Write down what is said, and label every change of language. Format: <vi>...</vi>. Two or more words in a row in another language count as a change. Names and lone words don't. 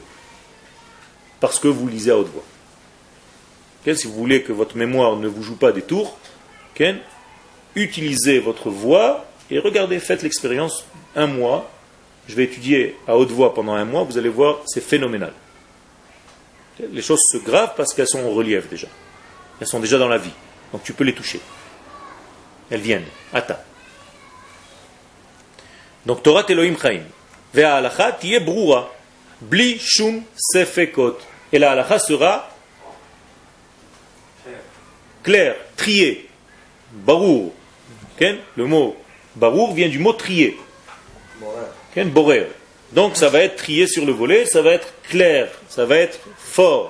<fr>Parce que vous lisez à haute voix. Si vous voulez que votre mémoire ne vous joue pas des tours, utilisez votre voix et regardez, faites l'expérience un mois. Je vais étudier à haute voix pendant un mois, vous allez voir, c'est phénoménal. Les choses se gravent parce qu'elles sont en relief déjà. Elles sont déjà dans la vie. Donc tu peux les toucher. Elles viennent. Atta. Donc</fr> <he>תורה אלוהים חיים. והלכה תהיה ברורה. בלי שום ספקות.</he> <fr>Et la halacha sera clair, trié. Barour. Le mot barour vient du mot trié. Borer. Donc ça va être trié sur le volet, ça va être clair, ça va être fort.</fr>